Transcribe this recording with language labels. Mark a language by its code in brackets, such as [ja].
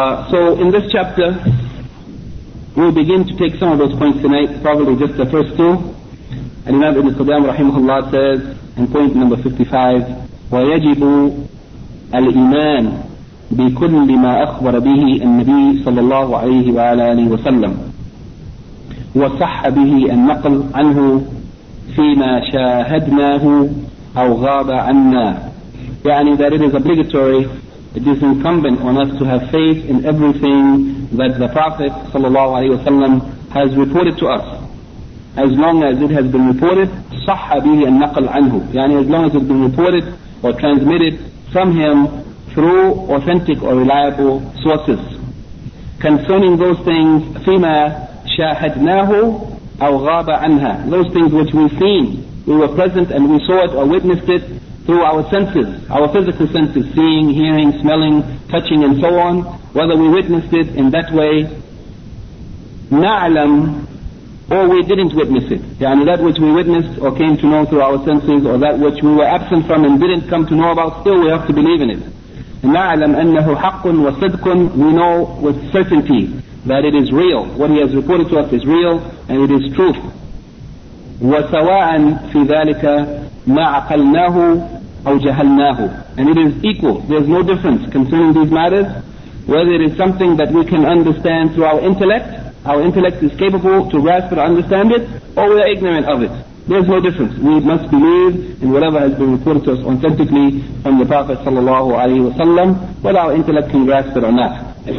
[en] So in this chapter we'll begin to take some of those points tonight, probably just the first two. And Imam Ibn Qudam rahimahullah says in point number 55, [ar] وَيَجِبُ الْإِيمَانِ بِكُلِّ مَا أَخْبَرَ بِهِ النَّبِيِّ صَلَّى اللَّهُ عَلَيْهِ وَعَلَى آلِهِ وَسَلَّمَ وَصَحَّ بِهِ النَّقْلُ عَنْهُ فِيمَا شَاهَدْنَاهُ أَوْ غَابَ عَنَّا. [en] يعني that it is obligatory, it is incumbent on us to have faith in everything that the Prophet صلى الله عليه وسلم has reported to us, as long as it has been reported [ar] صَحَّ بِهِ النَّقْلُ عَنْهُ, [en] يعني as long as it has been reported or transmitted from him through authentic or reliable sources. Concerning those things, [ar] فِيمَا شَاهَدْنَاهُ أَوْ غَابَ عَنْهَا, [en] those things which we've seen, we were present and we saw it or witnessed it through our senses, our physical senses, seeing, hearing, smelling, touching and so on, whether we witnessed it in that way, [ar] نَعْلَمْ, [en] or we didn't witness it. يعني that which we witnessed or came to know through our senses, or that which we were absent from and didn't come to know about, still we have to believe in it. [ar] نَعْلَمْ أَنَّهُ حَقٌ وَصِدْقٌ, [en] we know with certainty that it is real. What he has reported to us is real and it is truth. [ar] وَسَوَاءً فِي ذَلِكَ مَا عَقَلْنَاهُ أَوْ جَهَلْنَاهُ, [en] and it is equal. There's no difference concerning these matters, whether it is something that we can understand through our intellect is capable to grasp or understand it, or we are ignorant of it. There's no difference. We must believe in whatever has been reported to us authentically from the Prophet sallallahu alayhi wa sallam, whether our intellect can grasp it or not.